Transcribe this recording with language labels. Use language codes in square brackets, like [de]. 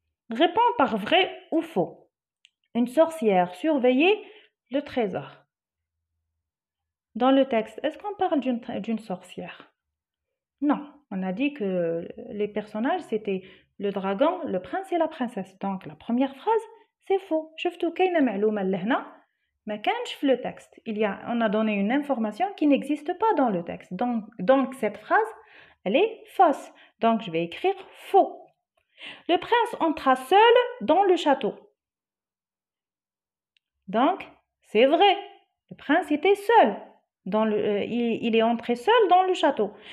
[fr] Réponds par vrai ou faux. Une sorcière surveillait le trésor. Dans le texte, est-ce qu'on parle d'une sorcière? Non, on a dit que les personnages, c'était le dragon, le prince et la princesse. Donc, la première phrase, c'est faux. [ar] شفتوا كاينة معلومة لهنا ما كانش في [fr] le texte. On a donné une information qui n'existe pas dans le texte. Donc cette phrase, elle est fausse. Donc, je vais écrire faux. Le prince entra seul dans le château. Donc, c'est vrai. Le prince était seul. Il est entré seul dans le château.